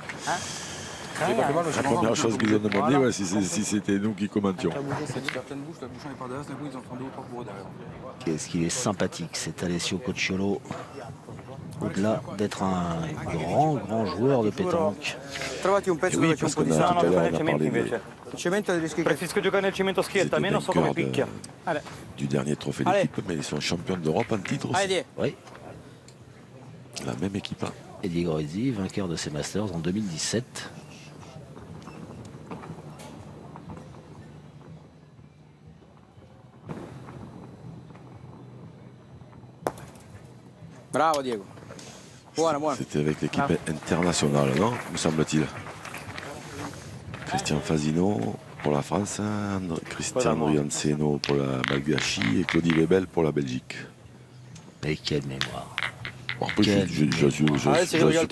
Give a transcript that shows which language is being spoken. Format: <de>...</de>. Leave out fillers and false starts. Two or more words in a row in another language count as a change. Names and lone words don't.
<fr>La première chose qu'ils ont demandé, ouais, si c'était nous qui commentions. Tu fais pleine bouche, la bouchon est par derrière, d'un coup ils en font 2 ou 3 pour eux derrière. Qu'est-ce qu'il est sympathique, cet Alessio Cocciolo. Au-delà d'être un grand joueur de pétanque.</fr> <it>Trovati un pezzo</it> <fr>Oui,</fr> <it>dove c'è un</it> <fr>parce</fr> <it>po' di</it> <fr>qu'on a</fr> <it>sale.</it> <fr>tout à l'heure, on a</fr> <it>cemento</it> <fr>parlé</fr> <it>invece. Il cemento rischi che... Preferisco giocare nel cemento schietta, almeno so come picchia.</it> <fr>du dernier trophée Allez. d'équipe, mais ils sont champions d'Europe en titre aussi. Allez, Oui, La même équipe. Hein. et Diego Rizzi, vainqueur de ces Masters en 2017. bravo Diego.</fr> <it>Buona, buona.</it> <fr>C'était avec l'équipe internationale, non, me semble-t-il. Christian Fasino pour la France, Christian Rianceno pour la Malgache et Claudie Lebel pour la Belgique. Mais quelle mémoire. Bon, après, Quel je ne suis régale-toi.</fr>